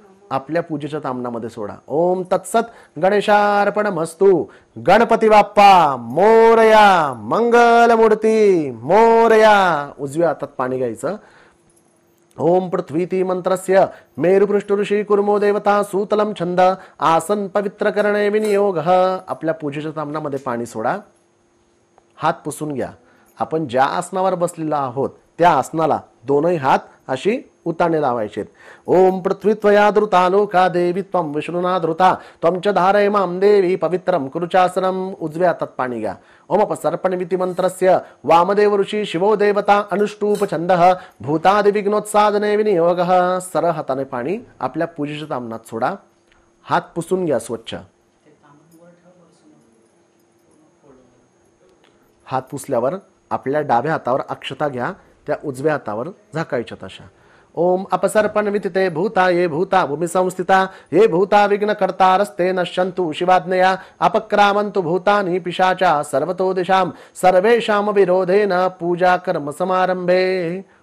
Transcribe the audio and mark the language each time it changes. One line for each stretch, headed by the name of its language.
Marathi: आपल्या पूजेच्या तामणामध्ये सोडा.
Sanskrit: ओम तत्सत गणेशार्पणमस्तु.
Marathi: गणपती बाप्पा मोरया. मंगलमूर्ती मोरया. उजव्या हातात पाणी घ्यायचं.
Sanskrit: ओम पृथ्वीति मंत्रस्य मेरुपृष्ठ ऋषी कुर्मो देवता सूतलम छंद आसन पवित्र करणे विनियोगः.
Marathi: आपल्या पूजेच्या तामणामध्ये पाणी सोडा. हात पुसून घ्या. आपण ज्या आसनावर बसलेलो आहोत त्या आसनाला दोनही हात अशी उताने लावायचे.
Sanskrit: ओम पृथ्वी त्वया धृता लोका देवी त्वं विष्णुना धृता त्वं च धारय मां देवी पवित्रं कुरुचासनम.
Marathi: उजव्या हातात पाणी घ्या.
Sanskrit: ओम अपसर्पणविति मंत्रस्य वामदेव ऋषी शिवो देवता अनुष्टूप छंदः भूतादि विघ्नोत्सादने विनियोगः.
Marathi: सरळ हाताने पाणी आपल्या पूजेच्या तामणात सोडा. हात पुसून घ्या स्वच्छ. हात पुसल्यावर आपल्या डाव्या हातावर अक्षता घ्या. त्या उजव्या हातावर झाकायच्या तशा.
Sanskrit: ओम अपसर्पण वितिते भूता ये भूता भूमि संस्थिता ये भूता विघ्न कर्तारस्ते नश्यन्तु शिवाज्ञया अपक्रामन्तु भूतानि पिशाचा सर्वतो दिशाम सर्वेषाम विरोधेन पूजा कर्म समारंभे.